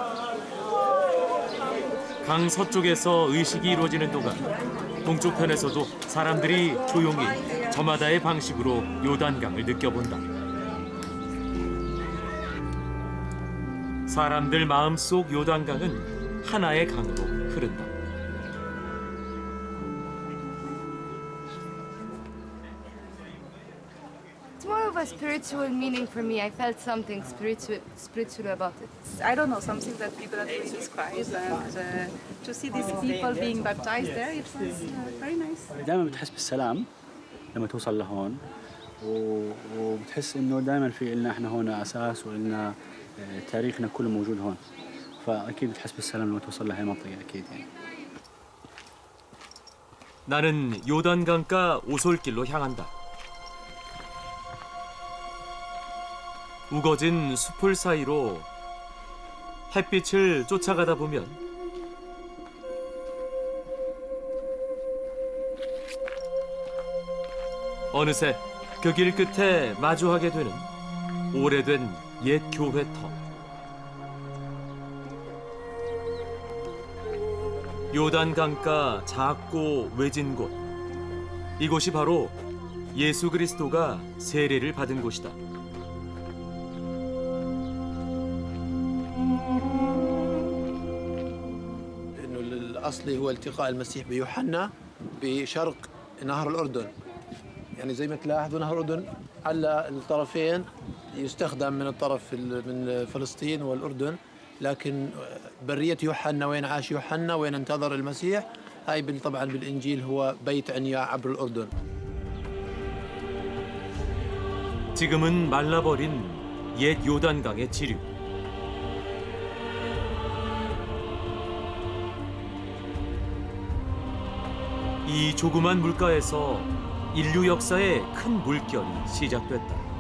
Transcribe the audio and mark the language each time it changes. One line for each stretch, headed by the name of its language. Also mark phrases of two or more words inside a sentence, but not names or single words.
Korean: 강 서쪽에서 의식이 이루어지는 동안 동쪽편에서도 사람들이 조용히 저마다의 방식으로 요단강을 느껴본다. 사람들 마음속 요단강은 하나의 강으로 흐른다.
English: It's more of a spiritual meaning for me. I felt something spiritual about it. I don't know, something that we cannot really describe. And to see these people being baptized there, it was very nice.
Arabic: دائما بتحس بالسلام لما توصل لهون وبتحس انه دائما في لنا احنا هون اساس ولنا تاريخنا كله موجود هون. فاكيد بتحس بالسلام لما توصل لهي المنطقه اكيد يعني.
Korean: 나는 요단강가 오솔길로 향한다. 우거진 숲을 사이로 햇빛을 쫓아가다 보면 어느새 그 길 끝에 마주하게 되는 오래된 옛 교회터. 요단강가 작고 외진 곳. 이곳이 바로 예수 그리스도가 세례를 받은 곳이다.
Arabic: الأصلي هو التقاء المسيح بيوحنا بشرق نهر الأردن. يعني زي ما تلاحظوا نهر الأردن على الطرفين يستخدم من الطرف من فلسطين والأردن، لكن برية يوحنا وين عاش يوحنا وين انتظر المسيح هاي طبعا بالإنجيل هو بيت عنيا عبر الأردن.
Korean: 지금은 말라버린 옛 요단강의 지류. 이 조그만 물가에서 인류 역사의 큰 물결이 시작됐다.